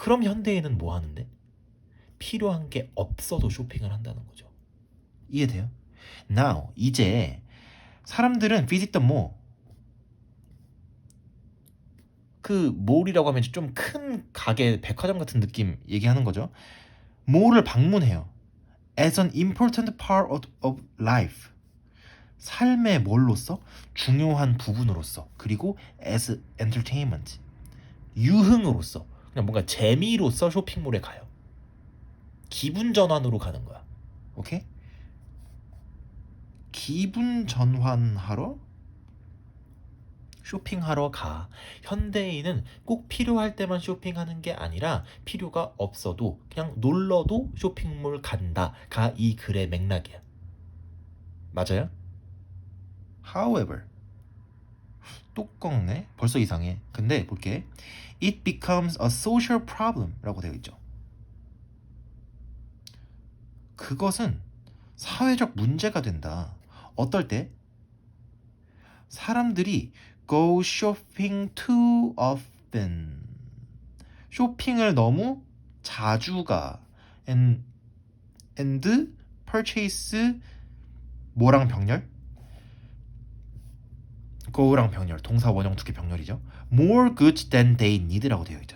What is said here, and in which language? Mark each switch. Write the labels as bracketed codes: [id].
[ko] 그럼 현대인은 뭐 하는데? 필요한 게 없어도 쇼핑을 한다는 거죠. 이해돼요? [en] Now, [ko] 이제 사람들은 [en] visit the mall, [ko] 그 몰이라고 하면 좀 큰 가게, 백화점 같은 느낌 얘기하는 거죠. 몰을 방문해요. [en] As an important part of life, [ko] 삶의 뭘로서? 중요한 부분으로서. 그리고 [en] as entertainment, [ko] 유흥으로서, 그냥 뭔가 재미로서 쇼핑몰에 가요. 기분 전환으로 가는 거야. 오케이? 기분 전환하러 쇼핑하러 가. 현대인은 꼭 필요할 때만 쇼핑하는 게 아니라 필요가 없어도 그냥 놀러도 쇼핑몰 간다가 이 글의 맥락이야. 맞아요? [en] However, [ko] 똑같네. 벌써 이상해. 근데 볼게. [en] It becomes a social problem [ko] 라고 되어 있죠. 그것은 사회적 문제가 된다. 어떨 때? 사람들이 [en] go shopping too often. [ko] 쇼핑을 너무 자주 가. [en] and purchase [ko] 뭐랑 병렬? go랑 병렬. 동사 원형 두 개 병렬이죠. [en] more goods than they need [ko] 라고 되어 있죠.